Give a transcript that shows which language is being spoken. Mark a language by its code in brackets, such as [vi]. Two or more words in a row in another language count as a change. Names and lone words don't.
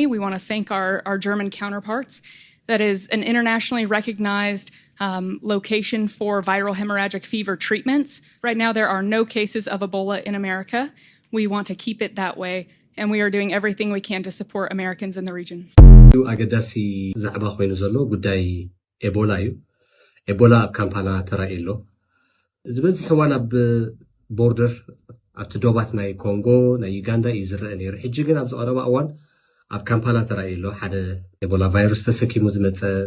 [en] We want to thank our German counterparts. That is an internationally recognized location for viral hemorrhagic fever treatments. Right now, there are no cases of Ebola in America. We want to keep it that way, and we are doing everything we can to support Americans in the region. [ti] ኣገዳሲ ዛዕባ ኮይኑ ዘሎ ጉዳይ ኤቦላ እዩ ኤቦላ ኣብ ካምፓላ ተራእየሎ ዝበዝሕ እዋን ኣብ ቦርደር ኣብቲ ዶባት ናይ ኮንጎ ናይ ዩጋንዳ እዩ ዝረአ ነይሩ ሕጂ ግን ኣብ ዝቐረባ እዋን ኣብ ካምፓላ ተራእየሎ ሓደ ኤቦላ ቫይረስ ተሰኪሙ ዝመፀ